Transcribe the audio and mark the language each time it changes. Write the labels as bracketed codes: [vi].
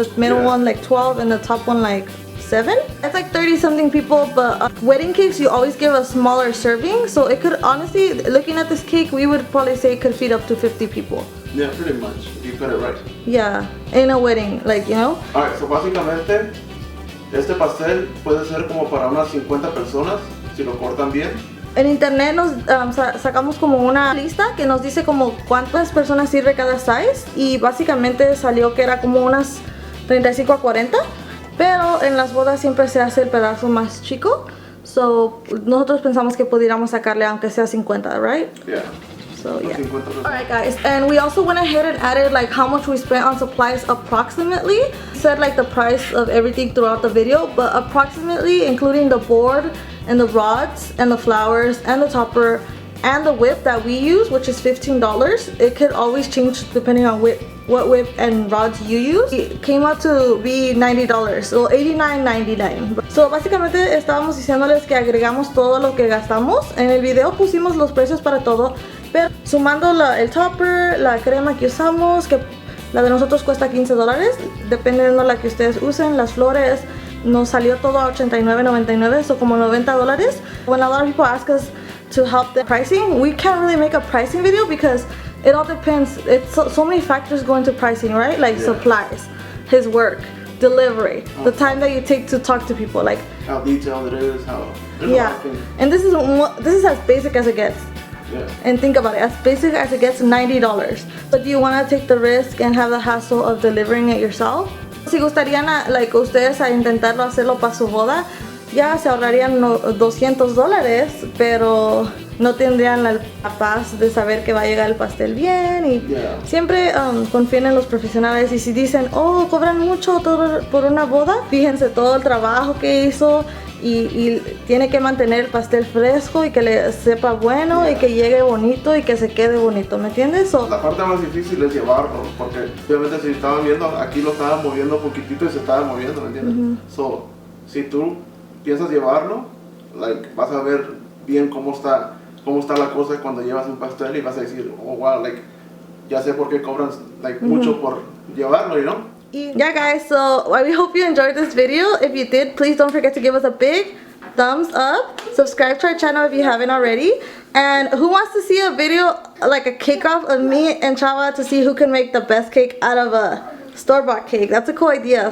[en] The middle one like 12 and the top one like 7. It's like 30 something people, but wedding cakes you always give a smaller serving, so it could honestly, looking at this cake, we would probably say it could feed up to 50 people. Yeah, pretty much. You got it right. Yeah, in a wedding, like, you know. Alright, so [es] básicamente este pastel puede ser como para unas 50 personas si lo cortan bien. En internet nos sacamos como una lista que nos dice como cuántas personas sirve cada size y básicamente salió que era como unas 35 a 40, pero en las bodas siempre se hace el pedazo más chico, so nosotros pensamos que pudiéramos sacarle aunque sea 50, [en] right? [es] Yeah. So yeah. [en] Alright guys, and we also went ahead and added like how much we spent on supplies approximately. Said like the price of everything throughout the video, but approximately including the board and the rods and the flowers and the topper and the whip that we use, which is $15. It could always change depending on what whip and rods you use. It came out to be $90, so $89.99. [es] So básicamente estábamos diciéndoles que agregamos todo lo que gastamos. En el video pusimos los precios para todo, pero sumando el topper, la crema que usamos, que la de nosotros cuesta $15, dependiendo de la que ustedes usen, las flores, nos salió todo a $89.99, so como $90. [en] When a lot of people ask us to help the pricing, we can't really make a pricing video because it all depends. It's so many factors go into pricing, right? Like supplies, his work, delivery, the time that you take to talk to people, like how detailed it is, how and this is as basic as it gets. Yeah. And think about it, as basic as it gets, $90. But do you want to take the risk and have the hassle of delivering it yourself? [es] Si gustarían like ustedes a intentarlo hacerlo para su boda, ya se ahorrarían $200, pero no tendrían la paz de saber que va a llegar el pastel bien y siempre confíen en los profesionales y si dicen, oh, cobran mucho todo por una boda, fíjense todo el trabajo que hizo y tiene que mantener el pastel fresco y que le sepa bueno y que llegue bonito y que se quede bonito, ¿me entiendes? La parte más difícil es llevarlo, porque obviamente si estaban viendo, aquí lo estaban moviendo poquitito y se estaba moviendo, ¿me entiendes? So, si tú piensas llevarlo, like, vas a ver bien cómo está la cosa cuando llevas un pastel y vas a decir, oh wow, like, ya sé por qué cobran like, mucho por llevarlo, [en] you know? Yeah guys, so we hope you enjoyed this video. If you did, please don't forget to give us a big thumbs up. Subscribe to our channel if you haven't already. And who wants to see a video, like a cake off of me and Chava to see who can make the best cake out of a store-bought cake? That's a cool idea.